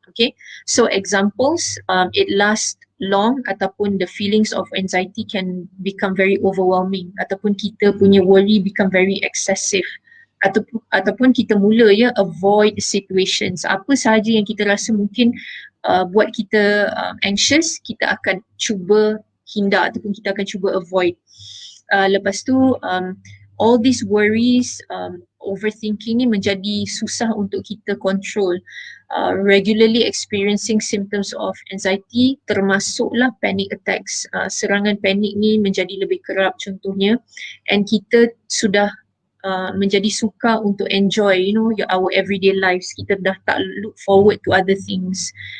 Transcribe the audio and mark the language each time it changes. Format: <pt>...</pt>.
<en>Okay, so examples, it lasts long</en> <ms>ataupun</ms> <en>the feelings of anxiety can become very overwhelming</en> <ms>ataupun kita punya</ms> <en>worry become very excessive</en> <ms>ataupun kita mula</ms> <en>avoid situations,</en> <ms>apa sahaja yang kita rasa mungkin buat kita anxious, kita akan cuba hindar ataupun kita akan cuba avoid. Lepas tu</ms> <en>all these worries, overthinking</en> <ms>ni menjadi susah untuk kita control.</ms> <en>Regularly experiencing symptoms of anxiety termasuklah panic attacks.</en> <ms>Serangan panik ni menjadi lebih kerap contohnya, and kita sudah menjadi suka untuk</ms> <en>enjoy our everyday lives.</en> <ms>Kita dah tak</ms> <en>look forward to other things.</en>